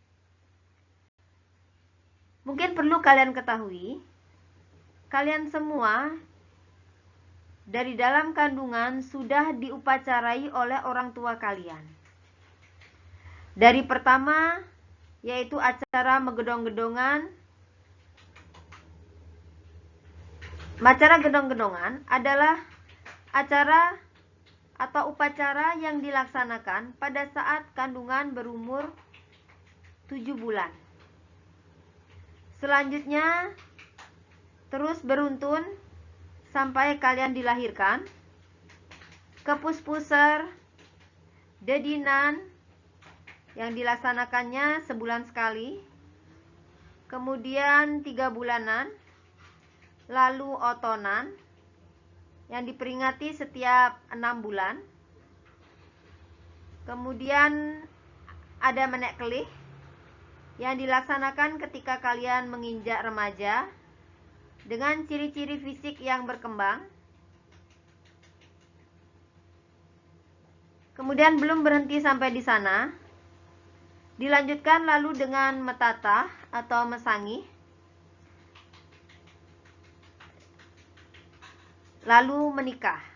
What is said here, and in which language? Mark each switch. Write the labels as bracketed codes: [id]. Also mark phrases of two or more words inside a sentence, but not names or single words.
[id] Mungkin perlu kalian ketahui, kalian semua dari dalam kandungan sudah diupacarai oleh orang tua kalian. Dari pertama, yaitu acara megedong-gedongan. Acara gedong-gedongan adalah acara atau upacara yang dilaksanakan pada saat kandungan berumur 7 bulan. Selanjutnya terus beruntun sampai kalian dilahirkan. Kepuspuser, dedinan yang dilaksanakannya sebulan sekali. Kemudian 3 bulanan. Lalu otonan yang diperingati setiap 6 bulan. Kemudian ada [ban] menek kelih [id] yang dilaksanakan ketika kalian menginjak remaja dengan ciri-ciri fisik yang berkembang. Kemudian belum berhenti sampai di sana, dilanjutkan lalu dengan metata atau mesangih, lalu menikah.